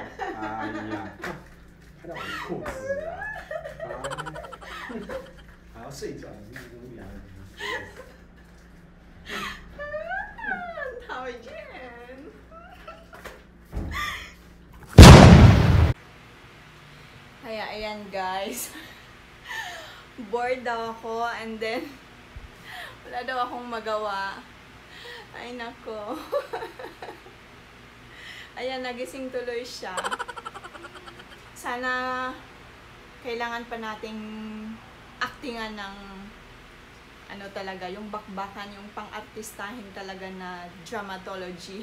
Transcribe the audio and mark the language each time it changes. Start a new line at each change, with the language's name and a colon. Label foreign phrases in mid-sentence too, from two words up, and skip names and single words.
Chinese: 哎呀，拍到我的裤子啊！还要睡觉，你是无聊。
Filipino: 讨厌。Kaya ayan guys. bored daw ako and then wala daw akong magawa. Ay nako. Ayan, nagising tuloy siya. Sana kailangan pa nating actingan ng ano talaga, yung bakbakan, yung pang-artistahin talaga na dramatology.